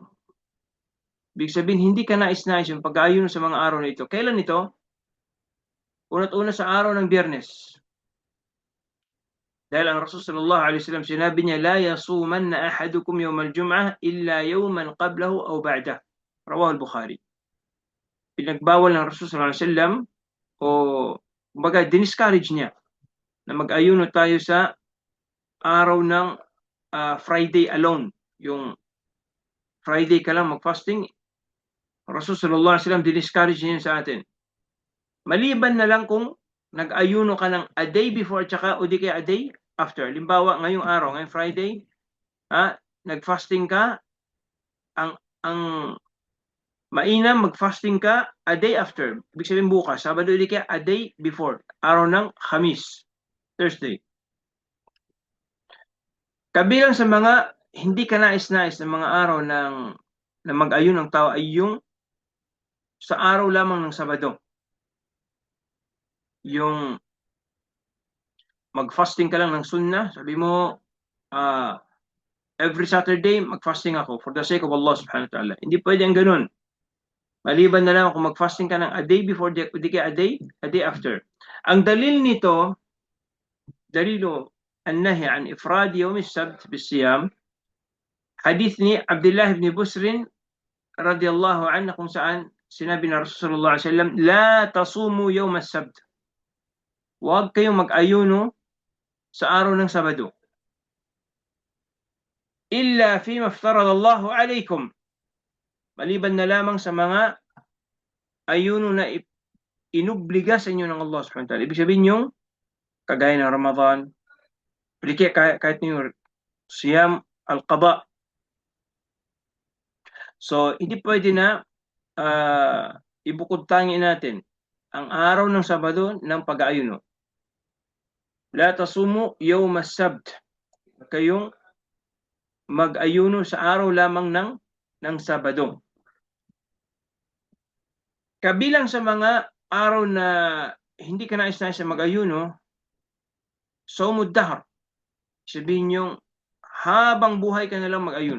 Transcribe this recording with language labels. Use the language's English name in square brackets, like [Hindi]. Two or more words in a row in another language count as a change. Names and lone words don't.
[Filipino] Ibig sabihin, hindi ka nais-nais yung pag-aayuno sa mga araw na ito. Kailan ito? Una't una sa araw ng Biyernes. Dahil ang Rasul [Arabic] صلى الله عليه وسلم [Filipino] sinabi niya, [Arabic] لا يصومن أحدكم يوم الجمعة إلا يوما قبله أو بعده. رواه البخاري. [Filipino] Pinagbawal ng Rasul [Arabic] صلى الله عليه وسلم [Filipino] o kumbaga diniscourage niya na mag-ayuno tayo sa araw ng [English] Friday alone. [Filipino] Yung Friday ka lang mag-fasting, Rasul [Arabic] صلى الله عليه وسلم [Filipino] diniscourage niya sa atin. Maliban na lang kung nag-ayuno ka ng [English] a day before [Filipino] tsaka o di kaya [English] a day after. [Filipino] Limbawa, ngayong araw, ngayong Friday, nag-fasting ka, ang mainam mag-fasting ka [English] a day after. [Filipino] Ibig sabihin bukas, Sabado di kaya [English] a day before, [Filipino] araw ng Khamis, Thursday. Kabilang sa mga hindi ka nais-nais ng mga araw na mag-ayun ng tao ay yung sa araw lamang ng Sabado. Yung mag-fasting ka lang ng sunnah, sabi mo, [English] every Saturday, [Filipino] mag-fasting ako [English] for the sake of Allah [Arabic] سبحانه وتعالى. [Filipino] Hindi pwede ang ganun. Maliban na lang kung mag-fasting ka ng [English] a day before, di kaya a day after. [Filipino] Ang dalil nito, [Arabic] دليل النهي عن إفراد يوم السبت بالصيام [Filipino] hadith ni Abdullah ibn Busrin [Arabic] رضي الله عنه [Filipino] kung saan sinabi na Rasulullah [Arabic] صلى الله عليه وسلم لا تصوموا يوم السبت. [Filipino] Huwag kayong mag-ayuno sa araw ng Sabado. [Arabic] إلا فيما افترض الله عليكم. [Filipino] Maliban na lamang sa mga ayuno na inubliga sa inyo ng Allah [Arabic] سبحانه وتعالى. [Filipino] Ibig sabihin yung kagaya ng Ramadan, kahit yung [Arabic] صيام القضاء. [Filipino] So, hindi pwede na ibukod tangi natin ang araw ng Sabado ng pag-aayuno. [Arabic] لا تصوموا يوم السبت. [Filipino] Kayong mag-ayuno sa araw lamang ng Sabado. Kabilang sa mga araw na hindi ka nais-nais na mag-ayuno, [Arabic] صوم الدهر. [Filipino] Sabihin yung habang buhay ka na lang mag-ayuno.